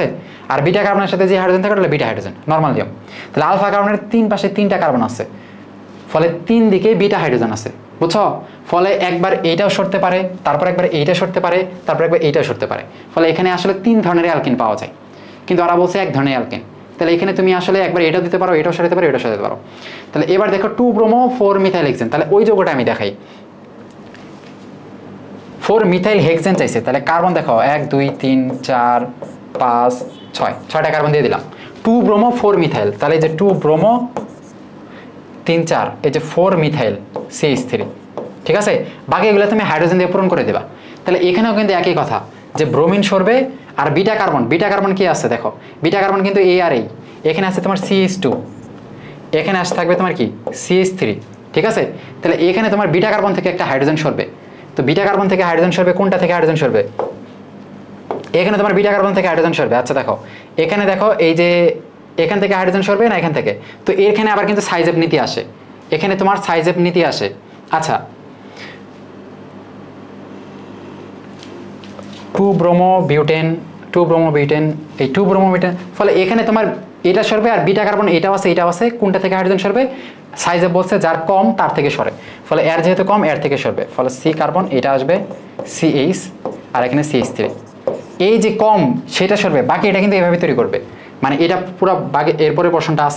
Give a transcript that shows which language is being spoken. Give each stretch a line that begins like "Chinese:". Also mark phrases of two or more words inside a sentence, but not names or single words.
Bangla: আর বিটা কার্বনের সাথে যে হাইড্রোজেন থাকে ওটা হলো বিটা হাইড্রোজেন, নর্মাল নিয়ম। তাহলে আলফা কার্বনের তিন পাশে তিনটা কার্বন আছে, ফলে তিন দিকে বিটা হাইড্রোজেন আছে, বুঝছো? ফলে একবার এইটাও সরতে পারে, তারপর একবার এইটা সরতে পারে, তারপর একবার এইটাও সরতে পারে, ফলে এখানে আসলে তিন ধরনের অ্যালকিন পাওয়া যায়, কিন্তু ওরা বলছে এক ধরনের অ্যালকিন। তাহলে এখানে তুমি আসলে একবার এটাও দিতে পারো, এটাও সরাতে পারো, এটাও সরাতে পারো। তাহলে এবার দেখো 2-bromo-4-methyl-hexane, তাহলে ওই যৌগটা আমি দেখাই। 4-methyl-hexane চাইছে, তাহলে কার্বন দেখো 1 2 3 4 5 6, 6টা কার্বন দিয়ে দিলাম। 2-bromo-4-methyl, তাহলে এই যে 2-bromo 3 4, এই যে 4-methyl CH3, ঠিক আছে? বাকি এগুলো তুমি হাইড্রোজেন দিয়ে পূরণ করে দেবা। তাহলে এখানেও কিন্তু একই কথা যে ব্রোমিন সরবে আর বিটা কার্বন, বিটা কার্বন কি আছে দেখো, বিটা কার্বন কিন্তু এই আর এই, এখানে আছে তোমার CH2, এখানে আসে থাকবে তোমার কি CH3, ঠিক আছে? তাহলে এখানে তোমার বিটা কার্বন থেকে একটা হাইড্রোজেন সরবে, তো বিটা কার্বন থেকে হাইড্রোজেন সরবে, কোনটা থেকে হাইড্রোজেন সরবে? এখানে তোমার বিটা কার্বন থেকে হাইড্রোজেন সরবে। আচ্ছা দেখো এখানে দেখো এই যে এখান থেকে হাইড্রোজেন সরবে না এখান থেকে, তো এখানে আবার কিন্তু সাইজেব নীতি আসে, এখানে তোমার সাইজেব নীতি আসে। আচ্ছা 2-bromo-butane, 2-bromo-butane, এই 2-bromo-butane, ফলে এখানে তোমার এটা সরবে আর বিটা কার্বন এটাও আছে এটাও আছে, কোনটা থেকে হাইড্রোজেন সরবে? সাইজে বলছে যার কম তার থেকে সরে, ফলে এর যেহেতু কম এর থেকে সরবে, ফলে C কার্বন এটা আসবে CH আর এখানে CH3, এই যে কম সেটা সরবে, বাকি এটা কিন্তু এইভাবে তৈরি করবে, মানে এটা পুরো বাকি এরপরে পোরশনটা আছে।